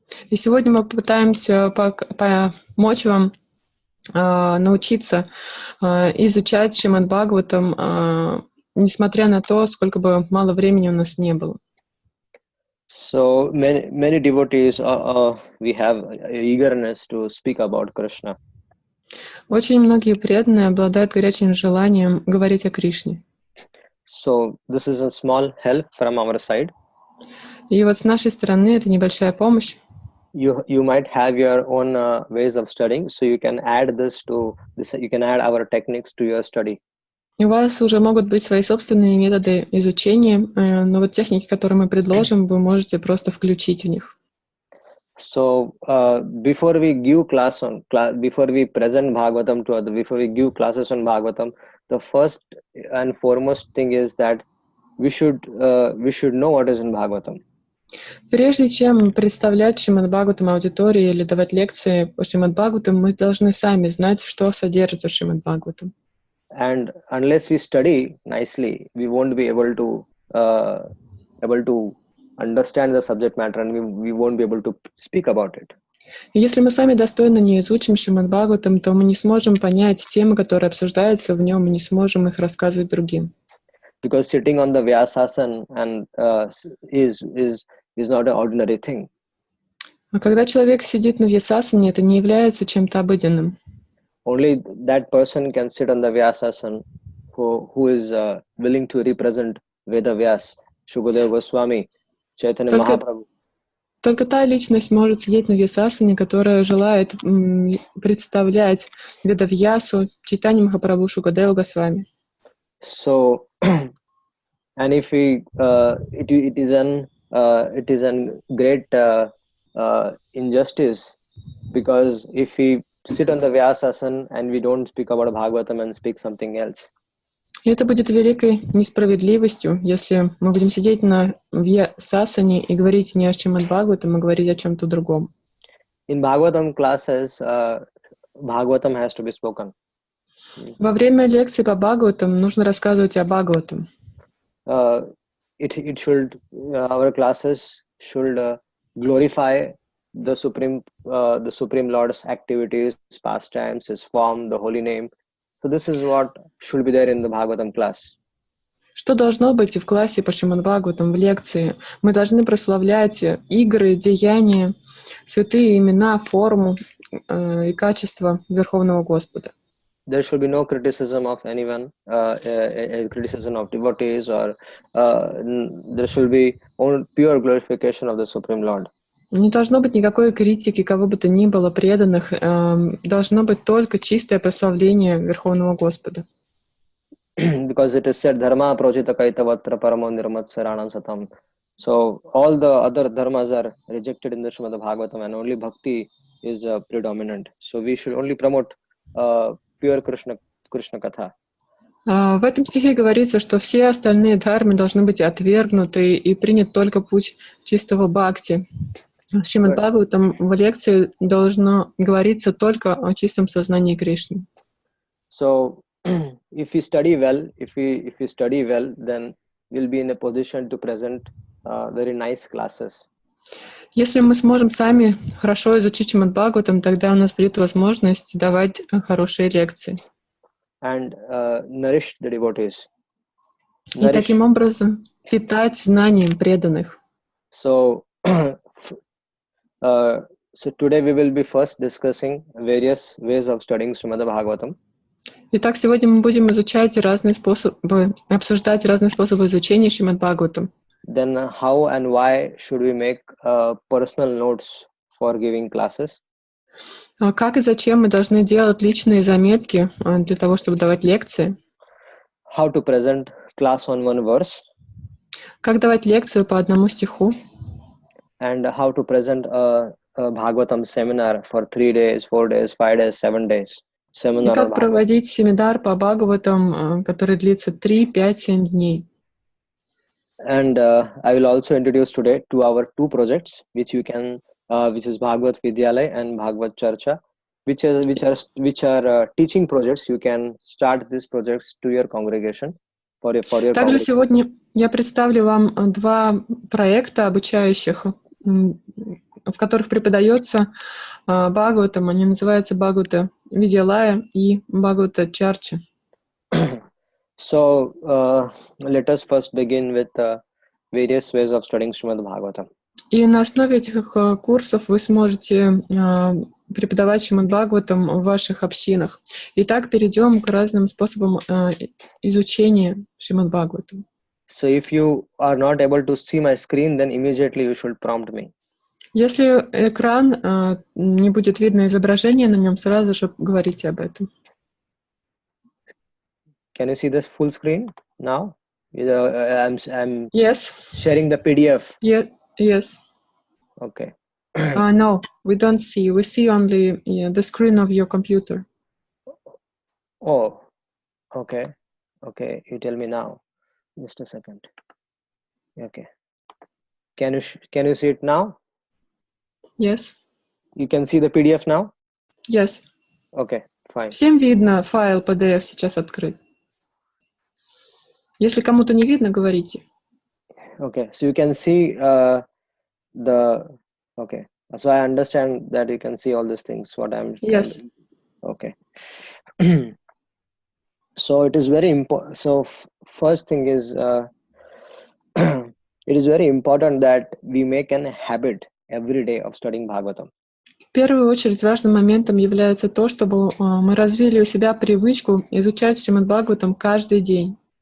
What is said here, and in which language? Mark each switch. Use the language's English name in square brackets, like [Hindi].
[Russian] И сегодня мы попытаемся помочь вам научиться изучать Шримад Бхагаватам, несмотря на то, сколько бы мало времени у нас не было. [English] So many devotees we have eagerness to speak about Krishna. [Russian] Очень многие преданные обладают горячим желанием говорить о Кришне. [English] So this is a small help from our side. [Russian] И вот с нашей стороны это небольшая помощь. [English] You might have your own ways of studying, so you can add you can add our techniques to your study. [Russian] У вас уже могут быть свои собственные методы изучения, но вот техники, которые мы предложим, вы можете просто включить в них. [English] So before we give before we present Bhagavatam to others, before we give classes on Bhagavatam, the first and foremost thing is that we should know what is in Bhagavatam. [Russian] Прежде чем представлять Шримад Бхагаватам аудитории или давать лекции по Шримад Бхагаватам, мы должны сами знать, что содержится в Шримад Бхагаватам. [English] And unless we study nicely, we won't be able to understand the subject matter, and we won't be able to speak about it. [Russian] И если мы сами достойно не изучим Шримад Бхагаватам, то мы не сможем понять темы, которые обсуждаются в нем, и не сможем их рассказывать другим. [English] Because sitting on the Vyasasana and is not an ordinary thing. [Russian] А когда человек сидит на вьясасане, это не является чем-то обыденным. [English] Only that person can sit on the Vyasasana who is willing to represent Veda Vyas, Shukadeva Goswami, Chaitanya Mahaprabhu. [Russian] Только та личность может сидеть на вьясасане, которая желает представлять Ведавьясу, Чайтанья Махапрабху, Шукадеву Госвами. [English] So, and if it is an great injustice, because if we sit on the Vyasasana and we don't speak about Bhagavatam and speak something else. [Russian] И это будет великой несправедливостью, если мы будем сидеть на вьясасане и говорить не о Шримад Бхагаватам, а говорить о чем-то другом. [English] In Bhagavatam classes, Bhagavatam has to be spoken. [Russian] Во время лекции по Бхагаватам нужно рассказывать о Бхагаватам. [English] It should our classes should glorify the Supreme Lord's activities, pastimes, His form, the holy name. So this is what should be there in the Bhagavatam class. [Russian] Что должно быть и в классе по Шримад Бхагаватам, в лекции? Мы должны прославлять игры, деяния, святые имена, форму и качество Верховного Господа. [English] There should be no criticism of anyone, criticism of devotees, or there should be only pure glorification of the Supreme Lord. [Russian] Не должно быть никакой критики, кого бы то ни было, преданных. Должно быть только чистое прославление Верховного Господа. [English] Because it is said, [Sanskrit] dharma projita kaitavatra paramo nirmatsaranam satam. [English] So all the other dharmas are rejected in the Srimad Bhagavatam, and only bhakti is predominant. So we should only promote pure Krishna Katha. [Russian] В этом стихе говорится, что все остальные дхармы должны быть отвергнуты и принят только путь чистого бхакти. В Шримад Бхагаватам в лекции должно говориться только о чистом сознании Кришны. [English] So if we study well, then we'll be in a position to present very nice classes. [Russian] Если мы сможем сами хорошо изучить Шримад Бхагаватам, тогда у нас будет возможность давать хорошие лекции. [English] And nourish the devotees. [Russian] И таким образом питать знанием преданных. [English] So today we will be first discussing various ways of studying Srimad Bhagavatam. [Russian] Итак, сегодня мы будем изучать обсуждать разные способы изучения Шримад Бхагаватам. [English] Then how and why should we make personal notes for giving classes? [Russian] Как и зачем мы должны делать личные заметки для того, чтобы давать лекции? [English] How to present class on one verse? [Russian] Как давать лекцию по одному стиху? [English] And how to present a Bhagavatam seminar for 3 days, 4 days, 5 days, 7 days. [Russian] И как проводить семинар по Бхагаватам, который длится 3, 5, 7 дней. [English] And I will also introduce today our two projects, which is Bhagavat Vidyalaya and Bhagavat Charcha, which are teaching projects. You can start these projects to your congregation for your [Russian] Также [English] congregation. [Russian] сегодня я представлю вам два проекта обучающих, в которых преподается Бхагаватам. Они называются Бхагавата Видьялая и Бхагавата Чарча. [English] So let us first begin with various ways of studying Srimad Bhagavatam. [Russian] И на основе этих курсов вы сможете преподавать Шримад Бхагаватам в ваших общинах. Итак, перейдем к разным способам изучения Шримад Бхагаватам. [English] So if you are not able to see my screen, then immediately you should prompt me. [Russian] Если экран не будет видно изображение на нем, сразу же говорите об этом. [English] Can you see this full screen now? I'm Yes. sharing the PDF. Yes. Okay. No, we don't see. We see only the screen of your computer. Oh, okay. Okay, you tell me now. Just a second. Okay. Can you see it now? Yes. You can see the PDF now? Yes. Okay, fine. [Russian] Всем видно, файл PDF сейчас открыт. Если кому-то не видно, говорите. [English] Okay, so you can see okay. So I understand that you can see all these things. What I'm Yes. okay. So it is very important. So first thing is it is very important that we make an habit every day of studying Bhagavatam. [Russian] В первую очередь важным моментом является то, чтобы мы развили у себя привычку изучать Шримад Бхагаватам каждый день.